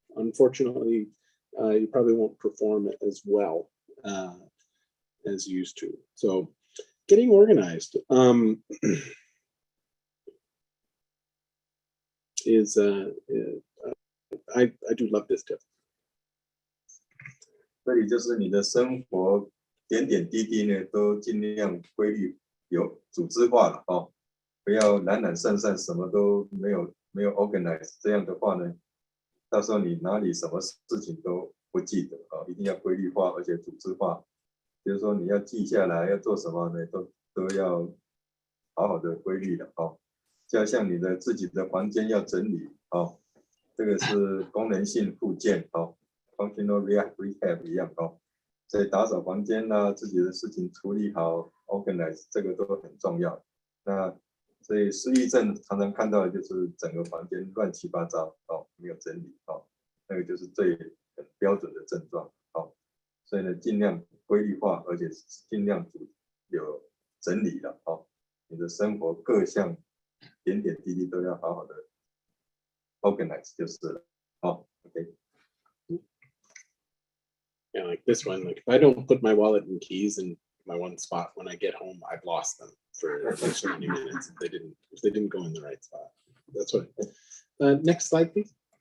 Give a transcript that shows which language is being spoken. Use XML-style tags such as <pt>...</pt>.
<en>Unfortunately, you probably won't perform as well as you used to. So getting organized is I do love this tip.</en> <zh>这里就是你的生活点点滴滴呢都尽量规律有组织化了不要懒懒散散什么都没有 organize 这样的话呢到时候你哪里什么事情都不记得一定要规律化而且组织化比如说你要记下来要做什么呢都要好好的规律的就像你的自己的房间要整理这个是功能性复健</zh> <en>functional rehab</en> <zh>一样所以打扫房间自己的事情处理好 organize 这个都很重要那所以失忆症常常看到的就是整个房间乱七八糟没有整理那个就是最很标准的症状所以呢尽量规律化而且尽量有整理了你的生活各项点点滴滴都要好好的 organize 就是了OK</zh> <en>Yeah, like this one, like if I don't put my wallet and keys in my one spot when I get home, I've lost them for so many minutes if they didn't go in the right spot. That's what. Next slide, please.</en>